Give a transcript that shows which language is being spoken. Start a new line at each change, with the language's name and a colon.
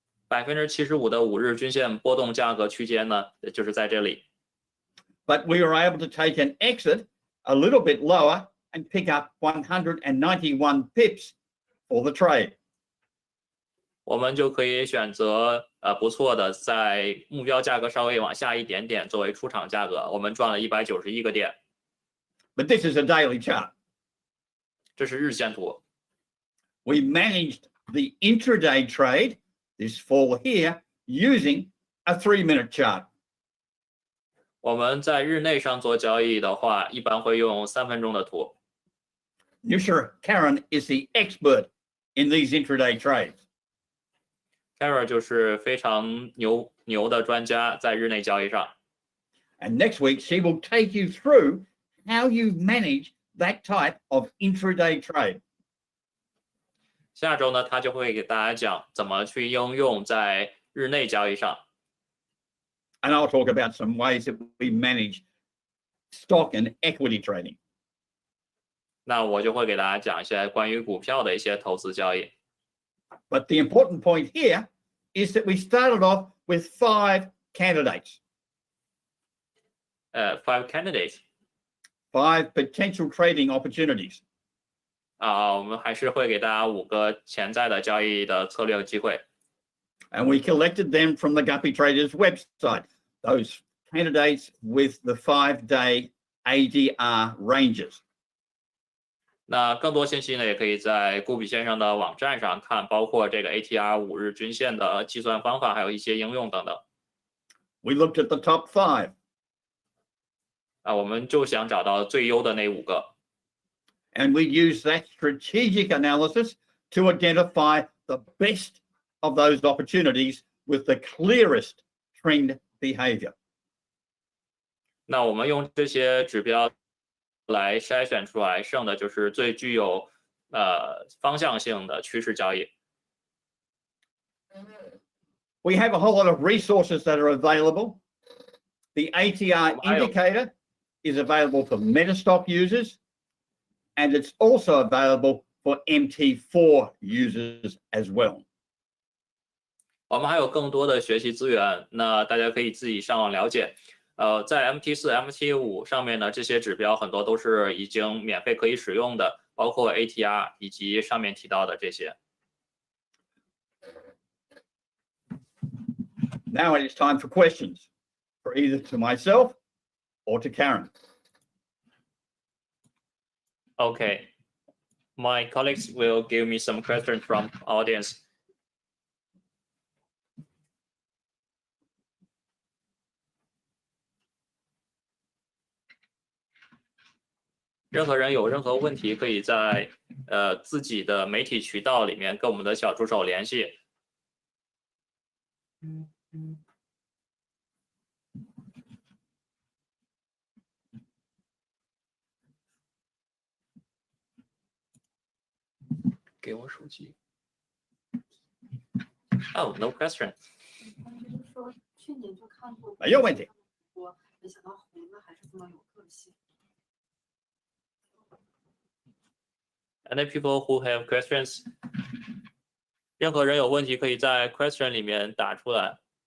Chinese: 75%的5日均线波动价格区间呢，就是在这里。
English: But we were able to take an exit a little bit lower and pick up 191 pips for the trade.
Chinese: 我们就可以选择不错的，在目标价格稍微往下一点点作为出场价格，我们赚了191个点。
English: But this is a daily chart.
Chinese: 这是日线图。
English: We managed the intraday trade, this fall here, using a 3-minute chart.
Chinese: 我们在日内上做交易的话，一般会用3分钟的图。
English: Nusha Karen is the expert in these intraday trades.
Chinese: Kara 就是非常牛的专家，在日内交易上。
English: And next week, she will take you through how you manage that type of intraday trade.
Chinese: 下周呢，他就会给大家讲怎么去应用在日内交易上。
English: And I'll talk about some ways that we manage stock and equity trading.
Chinese: 那我就会给大家讲一些关于股票的一些投资交易。
English: But the important point here is that we started off with 5 candidates, 5 candidates 5 potential trading opportunities.
Chinese: 我们还是会给大家5个潜在的交易的策略机会。
English: And we collected them from the Guppy Traders website, those candidates with the 5-day ADR ranges.
Chinese: 那更多信息呢，也可以在顾比先生的网站上看，包括这个 ATR 5日均线的计算方法，还有一些应用等等。
English: We looked at the top 5.
Chinese: 我们就想找到最优的那5个。
English: And we use that strategic analysis to identify the best of those opportunities with the clearest trend behavior.
Chinese: 那我们用这些指标来筛选出来，剩的就是最具有方向性的趋势交易。
English: We have a whole lot of resources that are available. The ATR indicator is available for Metastock users, and it's also available for MT4 users as well.
Chinese: 我们还有更多的学习资源，那大家可以自己上网了解。在 MT4、MT5 上面呢，这些指标很多都是已经免费可以使用的，包括 ATR 以及上面提到的这些。
English: Now it is time for questions, for either to myself or to Karen. Okay, my colleagues will give me some questions from audience.
Chinese: 任何人有任何问题，可以在自己的媒体渠道里面跟我们的小助手联系。给我手机。
English: Oh, no question.
Chinese: 就是说去年就看过，没有问题。我没想到红的还是这么有个性。
English: Any people who have questions?
Chinese: 任何人有问题可以在 question 里面打出来。